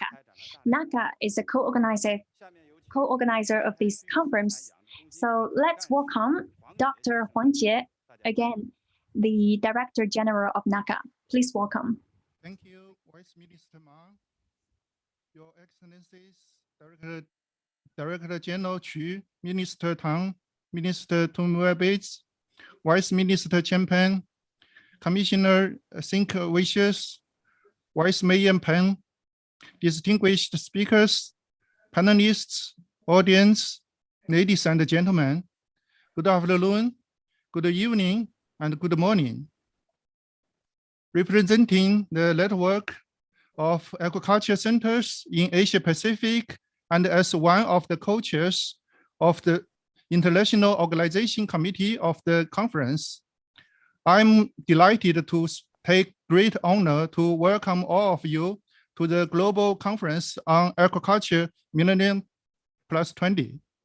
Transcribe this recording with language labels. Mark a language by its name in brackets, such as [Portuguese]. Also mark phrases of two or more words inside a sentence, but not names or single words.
[English] NACA is a co-organizer of this conference. So let's welcome Dr. Huang Jie, again, the Director General of NACA. Please welcome. Thank you, Vice Minister Ma, Your Excellencies, Director General Chu, Minister Tang, Minister Tumwebeits, Vice Minister Chen, Commissioner Think Wishes, Vice Mayor Peng, distinguished speakers, panelists, audience, ladies and gentlemen, good afternoon, good evening, and good morning. Representing the network of aquaculture centers in Asia Pacific and as one of the co-chairs of the International Organization Committee of the conference, I'm delighted to take great honor to welcome all of you to the Global Conference on Aquaculture Millennium +20.